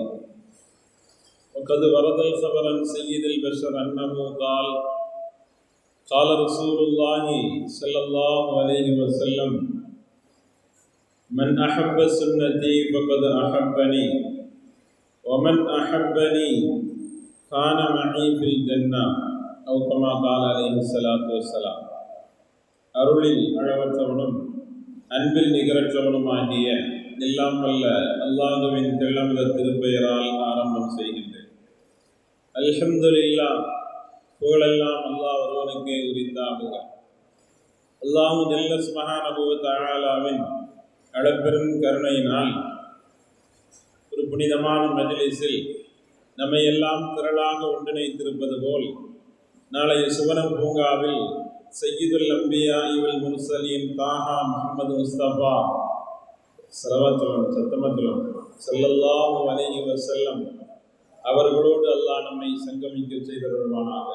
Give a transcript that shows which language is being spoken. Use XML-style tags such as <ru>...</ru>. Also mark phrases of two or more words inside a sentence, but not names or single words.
<ar>وقد ورد الخبر عن سيد البشر أنه قال: قال رسول الله صلى الله عليه وسلم: من أحب سنتي فقد أحبني ومن أحبني كان معي في الجنة أو كما قال عليه الصلاة والسلام.</ar> <ta>அருளில் அளவற்றவனும் அன்பில் நிகரற்றவனுமாகிய எல்லாம் வல்ல அல்லாஹ்வின் தெள்ளமித திருப்பெயரால் ஆரம்பம் செய்கின்றேன். அல்ஹம்துலில்லாஹ், புகழெல்லாம் அல்லாஹ் ஒருவனுக்கே உரித்தாகுக.</ta> <ar>الله جل سبحانه وتعالى</ar> <ta>அளப்பெரும் கருணையினால் ஒரு புனிதமான மஜ்லிஸில் நம்மை எல்லாம் திரளாக ஒன்றிணைத்திருப்பது போல் நாளைய சுவனம் பூங்காவில்</ta> <ar>سيد الأنبياء والمرسلين</ar> <ta>தாஹா முஹம்மது முஸ்தபா சத்தமத்துலம்</ta> <ar>صلى الله عليه وسلم</ar> <ta>அவர்களோடு அல்லாஹ் நம்மை சங்கமிக்க செய்தருள்வானாக.</ta>